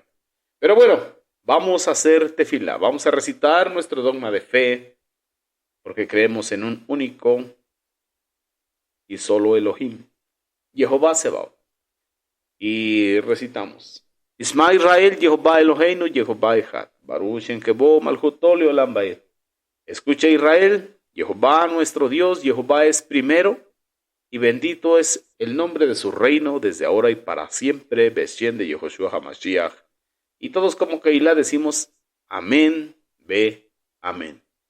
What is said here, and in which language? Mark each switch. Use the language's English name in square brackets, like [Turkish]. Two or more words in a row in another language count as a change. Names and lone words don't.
[Spanish] Pero bueno, vamos a hacer tefilá, vamos a recitar nuestro dogma de fe, porque creemos en un único y solo Elohim, Jehová Sebaot. Y recitamos: [Hebrew] שמע ישראל יהוה אלהינו יהוה אחד ברוך שם כבוד מלכותו לעולם ועד. [Spanish] Escucha Israel, Jehová nuestro Dios, Jehová es primero, y bendito es el nombre de su reino desde ahora y para siempre. [Hebrew] בשם יהושע המשיח. [Spanish] Y todos como Kehilá decimos amén, ve, amén.